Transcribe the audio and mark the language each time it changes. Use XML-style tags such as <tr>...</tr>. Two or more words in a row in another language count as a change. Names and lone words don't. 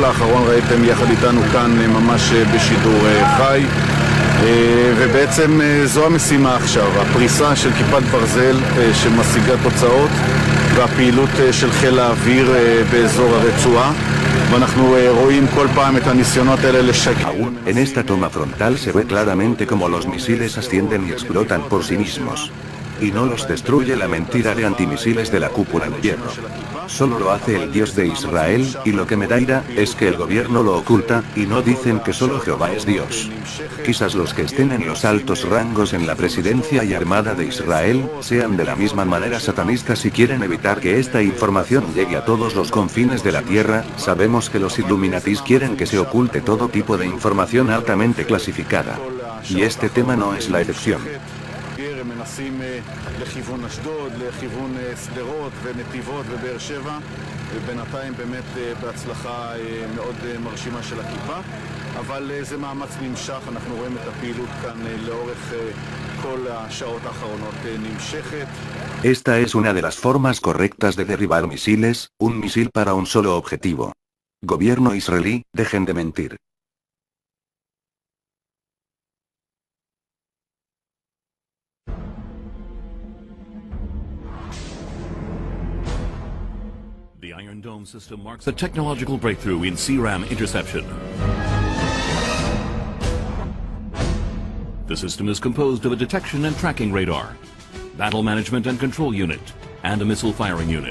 <he>האחרון ראיתם יחד איתנו כאן ממש בשידור חי, ובעצם זו המשימה עכשיו, הפריסה של כיפת ברזל שמשיגה תוצאות, והפעילות של חיל האוויר באזור הרצועה, ואנחנו רואים כל פעם את הניסיונות האלה לשקר.</he> <es>Aún en esta toma frontal se ve claramente cómo los misiles ascienden y explotan por sí mismos. Y no los destruye la mentira de antimisiles de la cúpula de hierro. Solo lo hace el Dios de Israel, y lo que me da ira es que el gobierno lo oculta, y no dicen que solo Jehová es Dios. Quizás los que estén en los altos rangos en la presidencia y armada de Israel, sean de la misma manera satanistas y quieren evitar que esta información llegue a todos los confines de la tierra. Sabemos que los Illuminatis quieren que se oculte todo tipo de información altamente clasificada. Y este tema no es la excepción.</es> <he>הם מנסים לכיוון אשדוד, לכיוון סדרות ונתיבות ובאר שבע, ובינתיים באמת בהצלחה מאוד מרשימה של הכיפה, אבל זה מאמץ נמשך. אנחנו רואים את הפעילות כאן לאורך</he> <es>Esta es una de las formas correctas de derribar misiles, un misil para un solo objetivo. Gobierno israelí, dejen de mentir.</es> <en>The Iron Dome system marks a technological breakthrough in CRAM interception. The system is composed of a detection and tracking radar, battle management and control unit, and a missile firing unit.</en>